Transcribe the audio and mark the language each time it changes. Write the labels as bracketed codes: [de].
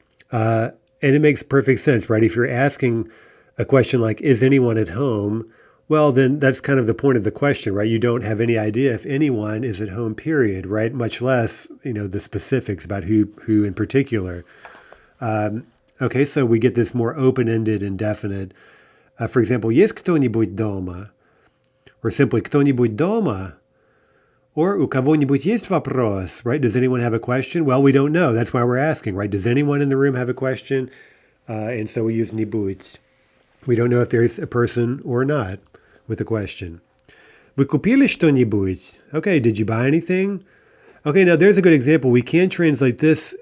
[en] And it makes perfect sense, right? If you're asking a question like, is anyone at home? Well, then that's kind of the point of the question, right? You don't have any idea if anyone is at home, period, right? Much less, the specifics about who in particular. Okay, so we get this more open-ended, indefinite. For example, [ru] есть кто-нибудь дома? [en] Or simply [ru] кто-нибудь дома? Or у кого-нибудь есть вопрос, right? [en] Does anyone have a question? Well, we don't know. That's why we're asking, right? Does anyone in the room have a question? And so we use не будь. We don't know if there's a person or not with a question. [ru] Вы купили что-нибудь? [en] Okay, did you buy anything? Okay, now there's a good example. We can translate this.